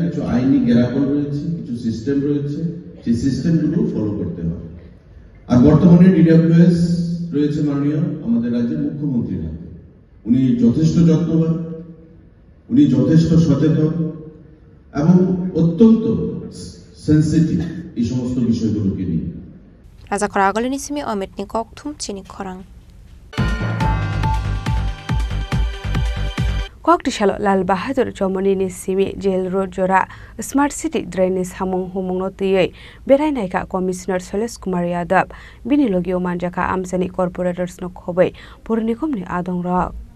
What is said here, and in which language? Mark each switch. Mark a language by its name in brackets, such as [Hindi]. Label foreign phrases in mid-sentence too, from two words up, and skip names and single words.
[Bangla] কিছু আইনি গ্যারাপল রয়েছে, কিছু সিস্টেম রয়েছে, সেই সিস্টেমগুলো ফলো করতে হবে। আর বর্তমানে ডিডব্লিউএস রয়েছে মাননীয় আমাদের রাজ্যের মুখ্যমন্ত্রীর হাতে। উনি যথেষ্ট যত্নবান, উনি যথেষ্ট সচেতন এবং অত্যন্ত সেন্সিটিভ এই সমস্ত বিষয়গুলোকে নিয়ে। [Kok Borok] Raja Khoragolini simi Amit ni Kokthum Chini Khorang. Koktisalo Lal Bahadur Chomoni ni simi Jail Road Jora [English] Smart City Drainage [Kok Borok] Hamung Humung Notiye Berai Naika Commissioner Soles Kumar Yadav Bini Logio Manjaka Amsani Corporators no Khobe Purnikum ni Adong Rock.